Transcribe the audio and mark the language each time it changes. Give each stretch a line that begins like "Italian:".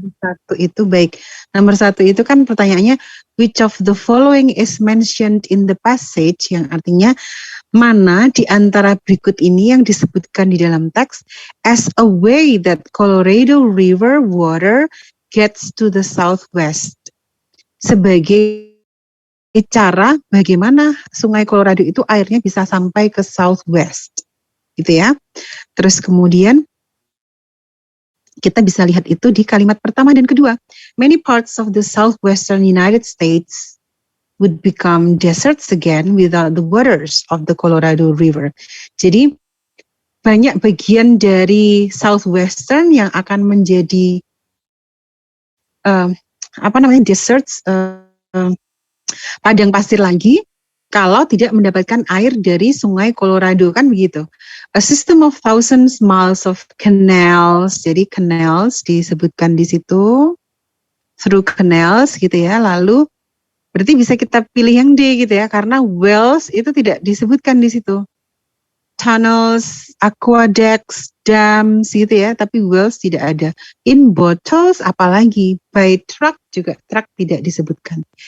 Indonesian: nomor 1 itu baik. Nomor 1 itu kan pertanyaannya, which of the following is mentioned in the passage, yang artinya mana di antara berikut ini yang disebutkan di dalam teks as a way that Colorado River water gets to the southwest. Sebagai cara bagaimana Sungai Colorado itu airnya bisa sampai ke southwest. Gitu ya. Terus kemudian kita bisa lihat itu di kalimat pertama dan kedua.
English: Many parts of the southwestern United States would become deserts again without the waters of the Colorado River.
Indonesian: Jadi banyak bagian dari southwestern yang akan menjadi deserts, padang pasir lagi kalau tidak mendapatkan air dari Sungai Colorado, kan begitu.
English: A system of thousands miles of canals.
Indonesian: Jadi canals disebutkan di situ, through canals gitu ya. Lalu berarti bisa kita pilih yang D gitu ya, karena wells itu tidak disebutkan di situ. Tunnels, aqueducts, dams gitu ya, tapi wells tidak ada. In bottles apalagi, by truck juga, truck tidak disebutkan.